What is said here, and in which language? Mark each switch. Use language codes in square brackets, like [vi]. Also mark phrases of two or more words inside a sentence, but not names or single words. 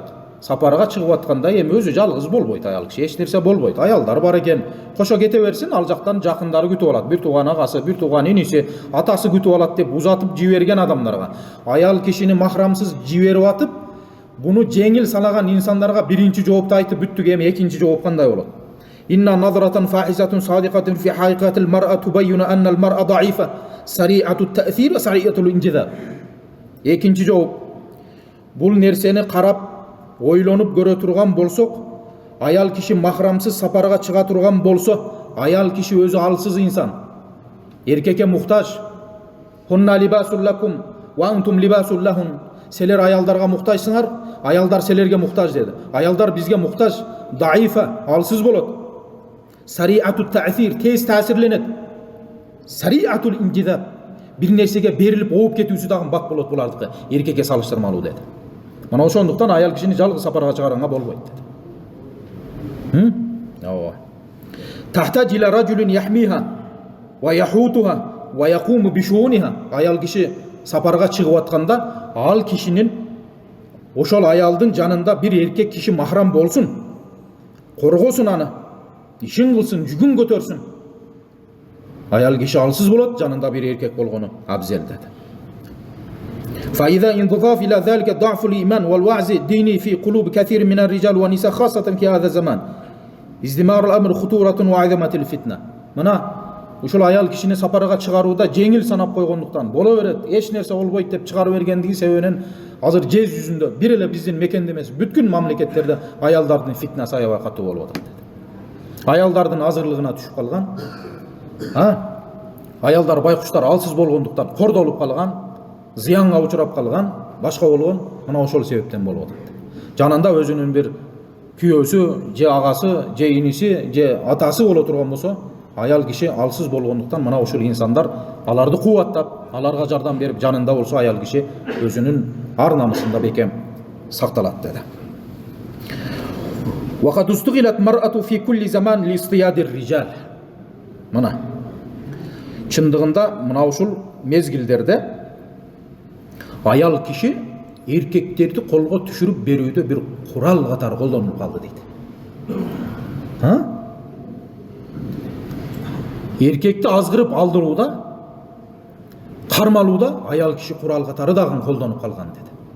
[ky] Сапарга чыгып атканда эми өзү жалгыз болбойт аял киши, эч нерсе болбойт. Аялдар бар экен, кошо кете берсин, ал жактан жакындары күтүп алат. Бир тууган агасы, бир тууган иниси, атасы күтүп алат деп узатып жиберген адамдарга, аял кишини махрамсыз жиберип атып, буну жеңил санаган инсандарга биринчи жоопту айтып бүттүк. Эми экинчи жооп кандай болот? [ar] إن نظرة فاحصة صادقة في حقيقة المرأة تبين أن المرأة ضعيفة سريعة التأثر وسريعة الانجذاب. [ky] Экинчи жооп. Бул нерсени карап ойлонуп көрө турган болсок, аял киши махрамсыз сапарга чыга турган болсо, аял киши өзү алсыз инсан, эркекке муктаж. [ar] هن لباس لكم وأنتم لباس لهن. [ky] Селер аялдарга муктажсыңар, аялдар селерге муктаж деди. Аялдар бизге муктаж, даифа, алсыз болот. [ar] سريعة التأثر, [ky] тез таасирленет. [ar] سريعة الانجذاب, [ky] бир нерсеге берилип ооп кетүүсү дагы бак болот булардыкы, эркекке салыштырмалуу деди. Мына ошондуктан аял кишини жалгыз сапарга чыгаранга болбойт деди. [ar] Ооба. تحتاج إلى رجل يحميها ويحوطها ويقوم بشؤونها. [ky] Аял киши сапарга чыгып атканда ал кишинин ошол аялдын жанында бир эркек киши махрам болсун, коргосун аны, ишин кылсын, жүгүн көтөрсүн. Аял киши алсыз болот, жанында бир эркек болгону абзел деди. [ar] فإذا انضاف إلى ذلك ضعف الإيمان والوعظ الديني في قلوب كثير من الرجال والنساء خاصة في هذا الزمان ازدمار الأمر خطورة وعظمة الفتنة. [ky] Мына ушул аял кишини сапарга чыгарууда жеңил санап койгондуктан боло берет, эч нерсе болбойт деп чыгарып бергендиги себебинен азыр жер жүзүндө бир эле биздин мекенде эмес, бүткүл мамлекеттерде аялдардын фитнасы аябай катуу болуп атат деди. Аялдардын азырлыгына түшүп калган, аялдар байкуштар алсыз болгондуктан кордолуп калган, зыянга учурап калган, башка болгон мына ошол себептен болуп атат. Жанында өзүнүн бир күйөөсү, же агасы, же иниси, же атасы боло турган болсо, аял киши алсыз болгондуктан мына ушул инсандар аларды кубаттап, аларга жардам берип, жанында болсо аял киши өзүнүн ар намысында бекем сакталат деди. [ar] وقد استغلت المرأة في كل زمان لاصطياد الرجال. [ky] Мына чындыгында мына ушул мезгилдерде аял киши эркектерди колго түшүрүп берүүдө бир курал катары колдонулуп калды дейт. Эркекти азгырып алдырууда, кармалууда аял киши курал катары дагы колдонуп калган деди.